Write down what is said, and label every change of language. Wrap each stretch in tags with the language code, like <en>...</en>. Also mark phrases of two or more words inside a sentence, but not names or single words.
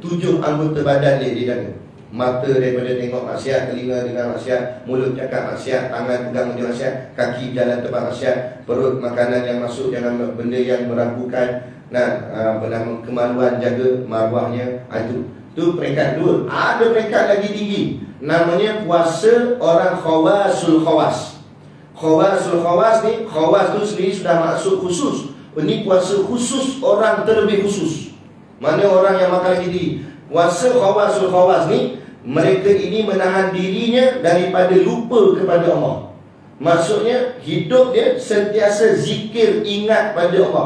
<ms>7 anggota badan dia dijaga. Mata daripada tengok maksiat, telinga dengar maksiat, mulut cakap maksiat, tangan pegang benda maksiat, kaki jalan tempat maksiat, perut makanan yang masuk jangan benda yang meragukan, kemaluan jaga marwahnya. Itu Itu peringkat 2. Ada peringkat lagi tinggi, namanya puasa orang</ms> <ar>خواص الخواص. خواص الخواص</ar> <ms>ni, khawas tu sendiri sudah maksud khusus. Ini puasa khusus orang terlebih khusus. Mana orang yang makan lagi tinggi. Puasa</ms> <ar>خواص الخواص</ar> <ms>ni, mereka ini menahan dirinya daripada lupa kepada Allah. Maksudnya hidup dia sentiasa zikir, ingat pada Allah.</ms>